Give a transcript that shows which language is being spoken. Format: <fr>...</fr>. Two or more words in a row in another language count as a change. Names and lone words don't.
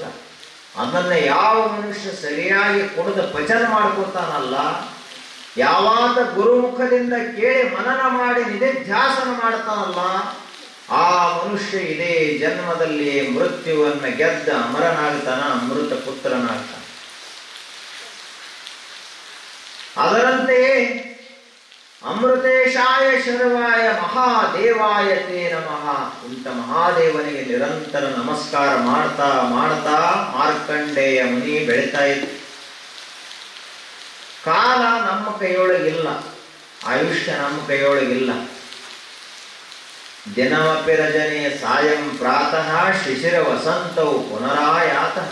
<kn>ಅದನ್ನ ಯಾವ ಮನುಷ್ಯ ಸರಿಯಾಗಿ ಕುಡಿದು ಪಚನ ಮಾಡ್ಕೋತಾನಲ್ಲ, ಯಾವಾತ ಗುರುಮುಖದಿಂದ ಕೇಳಿ ಮನನ ಮಾಡಿ ನಿಧಿಧ್ಯಾಸನ ಮಾಡ್ತಾನಲ್ಲ, ಆ ಮನುಷ್ಯ ಇದೇ ಜನ್ಮದಲ್ಲಿ ಮೃತ್ಯುವನ್ನ ಗೆದ್ದ ಅಮರನಾಗ್ತಾನ, ಅಮೃತ ಪುತ್ರನಾಗ್ತಾನ.</kn> <sa>ಅದರಂತೆಯೇ ಅಮೃತೇಶಾಯ ಶರ್ವಾಯ ಮಹಾದೇವಾಯ ತೇ ನಮಃ.</sa> <kn>ಇಂಥ ಮಹಾದೇವನಿಗೆ ನಿರಂತರ ನಮಸ್ಕಾರ ಮಾಡ್ತಾ ಮಾಡ್ತಾ ಮಾರ್ಕಂಡೇಯ ಮುನಿ ಬೆಳೀತಾ ಇತ್ತು. ಕಾಲ ನಮ್ಮ ಕೈಯೊಳಗಿಲ್ಲ, ಆಯುಷ್ಯ ನಮ್ಮ ಕೈಯೊಳಗಿಲ್ಲ.</kn> <sa>ದಿನಮಪಿ ರಜನೆ ಸಾಯಂ ಪ್ರಾತಃ ಶಿಶಿರ ವಸಂತೌ ಪುನರಾಯಾತಃ.</sa>